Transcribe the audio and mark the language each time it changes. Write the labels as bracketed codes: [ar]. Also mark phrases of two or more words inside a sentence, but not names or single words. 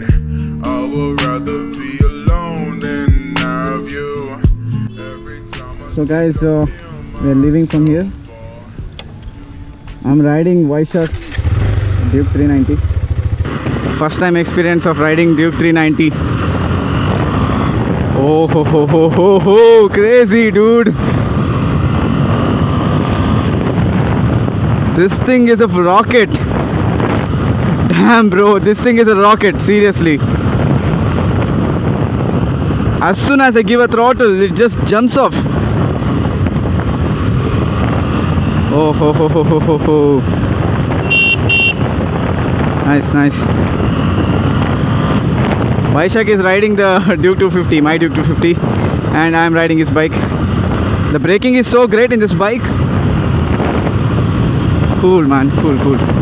[en] I would rather be alone than have you. Every time So guys, we are leaving from here. I'm riding Vaishak's Duke 390. First time experience of riding Duke 390. Oh ho ho ho ho ho, crazy dude. This thing is a rocket. Damn bro, this thing is a rocket, seriously. As soon as I give a throttle, it just jumps off. Oh ho ho ho ho ho ho. Nice, nice. Vaishak is riding the Duke 250, my Duke 250, and I am riding his bike. The braking is so great in this bike. Cool man, cool.